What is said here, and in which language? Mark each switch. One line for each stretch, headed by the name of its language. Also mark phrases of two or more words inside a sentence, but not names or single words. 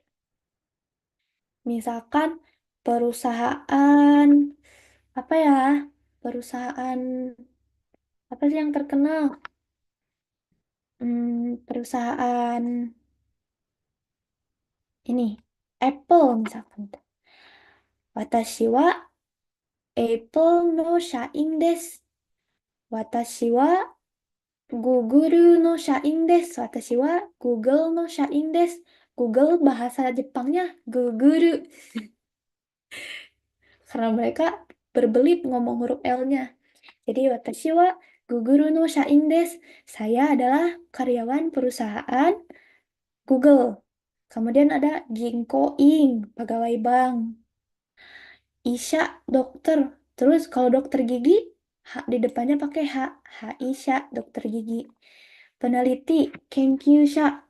Indonesian: Misalkan perusahaan apa ya? Perusahaan apa sih yang terkenal? Perusahaan ini Apple misalkan.
Japanese: 私はAppleの社員です. 私はGoogleの社員です. 私はGoogleの社員です.
Indonesian: Google bahasa Jepangnya Google. Karena mereka berbelit ngomong huruf L-nya.
Japanese: Jadi 私はGoogleの社員です.
Indonesian: Saya adalah karyawan perusahaan Google. Kemudian ada ginko-in, pegawai bank. Isha, dokter. Terus kalau dokter gigi, di depannya pakai H. Isha, dokter gigi. Peneliti, kenkyusha.